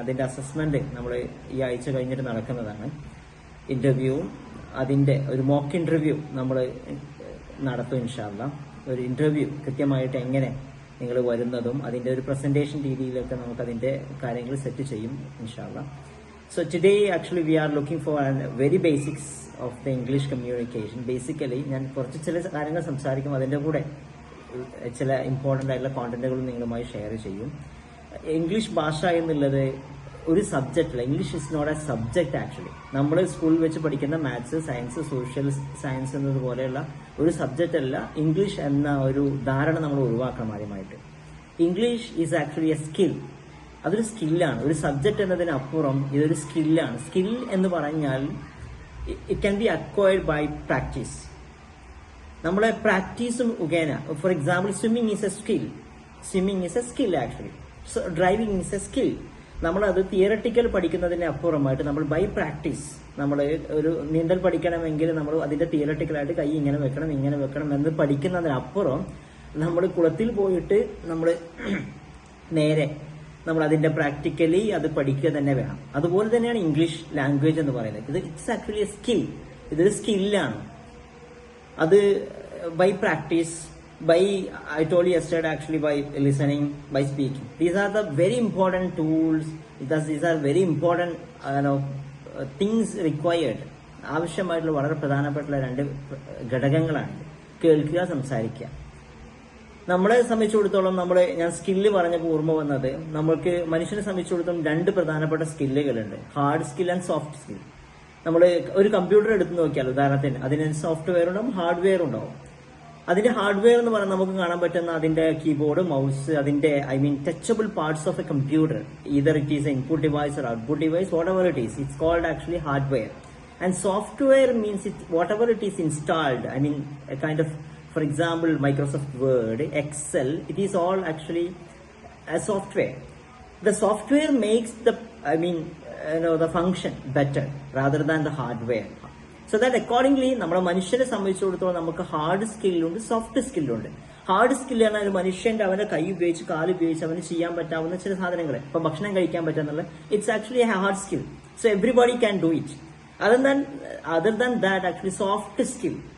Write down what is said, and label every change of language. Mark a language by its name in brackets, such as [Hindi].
[Malayalam] അതിന്റെ അസസ്മെന്റ് നമ്മൾ ഈ ആഴ്ച കഴിഞ്ഞിട്ട് നടക്കുന്നതാണ്. ഇന്റർവ്യൂവും അതിന്റെ ഒരു മോക്ക് ഇന്റർവ്യൂ നമ്മൾ നടത്തും ഇൻഷാ അല്ലാ. ഒരു ഇന്റർവ്യൂ കൃത്യമായിട്ട് എങ്ങനെ നിങ്ങൾ വരുന്നതും അതിന്റെ ഒരു പ്രസന്റേഷൻ രീതിയിലൊക്കെ നമുക്ക് അതിന്റെ കാര്യങ്ങൾ സെറ്റ് ചെയ്യും ഇൻഷാ അല്ലാ. [English] So today actually we are looking for very basics of the English communication. [Malayalam] Basically ഞാൻ കുറച്ച് ചില കാര്യങ്ങൾ സംസാരിക്കും, അതിന്റെ കൂടെ ചില ഇമ്പോർട്ടന്റ് ആയിട്ടുള്ള കോണ്ടന്റുകളും നിങ്ങളുമായി ഷെയർ ചെയ്യും. ഇംഗ്ലീഷ് ഭാഷ എന്നുള്ളത് ഒരു സബ്ജക്റ്റ് അല്ല. [English] English is not a subject actually. [Malayalam] നമ്മൾ സ്കൂളിൽ വെച്ച് പഠിക്കുന്ന മാത്സ്, സയൻസ്, സോഷ്യൽ സയൻസ് എന്നതുപോലെയുള്ള ഒരു സബ്ജക്റ്റ് അല്ല ഇംഗ്ലീഷ് എന്ന ഒരു ധാരണ നമ്മൾ ഒഴിവാക്കണം ആദ്യമായിട്ട്. [English] English is actually a skill. [Malayalam] അതൊരു സ്കില്ലാണ്. ഒരു സബ്ജക്ട് എന്നതിനപ്പുറം ഇതൊരു സ്കില്ലാണ്. [English] skill [Malayalam] എന്ന് പറഞ്ഞാൽ [English] It can be acquired by practice. [Malayalam] നമ്മളെ പ്രാക്ടീസ് മുഖേന, [English] For example swimming is a skill. Swimming is a skill actually. Driving is a skill. [Malayalam] നമ്മളത് തിയറട്ടിക്കൽ പഠിക്കുന്നതിന് അപ്പുറമായിട്ട് നമ്മൾ ബൈ പ്രാക്ടീസ്, നമ്മൾ ഒരു നീന്തൽ പഠിക്കണമെങ്കിൽ നമ്മൾ അതിന്റെ തിയറട്ടിക്കലായിട്ട് കൈ ഇങ്ങനെ വെക്കണം ഇങ്ങനെ വെക്കണം എന്ന് പഠിക്കുന്നതിനപ്പുറം നമ്മൾ കുളത്തിൽ പോയിട്ട് നമ്മൾ നേരെ നമ്മൾ അതിന്റെ പ്രാക്ടിക്കലി അത് പഠിക്കുക തന്നെ വേണം. അതുപോലെ തന്നെയാണ് ഇംഗ്ലീഷ് ലാംഗ്വേജ് എന്ന് പറയുന്നത്. [English] ഇത് it's actually a skill. [Malayalam] ഇതൊരു സ്കില്ലാണ്. [English] അത് by practice, by I told you yesterday actually by listening, by speaking. These are the very important tools, because these are very important things required. [Malayalam] ആവശ്യമായിട്ടുള്ള വളരെ പ്രധാനപ്പെട്ട രണ്ട് ഘടകങ്ങളാണ് കേൾക്കുക, സംസാരിക്കുക. നമ്മളെ സംബന്ധിച്ചിടത്തോളം ഞാൻ സ്കില്ല് പറഞ്ഞപ്പോൾ ഓർമ്മ വന്നത്, നമ്മൾക്ക് മനുഷ്യനെ സംബന്ധിച്ചിടത്തോളം രണ്ട് പ്രധാനപ്പെട്ട സ്കില്ലുകളുണ്ട്, [English] Hard skill and soft skill. [Malayalam] നമ്മൾ ഒരു കമ്പ്യൂട്ടർ എടുത്ത് നോക്കിയാൽ ഉദാഹരണത്തിന് അതിന് സോഫ്റ്റ്വെയർ ഉണ്ടാവും, ഹാർഡ്വെയർ ഉണ്ടാവും. അതിന്റെ ഹാർഡ്വെയർ എന്ന് പറഞ്ഞാൽ നമുക്ക് കാണാൻ പറ്റുന്ന അതിന്റെ കീബോർഡ്, മൗസ്, അതിന്റെ [English] Touchable parts of a computer, either it is a input device or output device, whatever it is, it's called actually hardware. And software means it whatever it is installed, a kind of, for example, Microsoft Word, Excel, it is all actually a software. The software makes the function better rather than the hardware. So that accordingly, [Malayalam] നമ്മുടെ മനുഷ്യനെ സംബന്ധിച്ചിടത്തോളം നമുക്ക് hard സ്കില്ലുണ്ട്, soft സ്കില്ലുണ്ട്. Hard skill പറഞ്ഞാൽ ഒരു മനുഷ്യന്റെ അവന്റെ കൈ ഉപയോഗിച്ച് കാല് ഉപയോഗിച്ച് അവന് ചെയ്യാൻ പറ്റാവുന്ന ചില സാധനങ്ങൾ, ഇപ്പൊ ഭക്ഷണം കഴിക്കാൻ പറ്റാന്നുള്ള, [English] It's actually a hard skill. So everybody can do it. Other than that actually soft skill.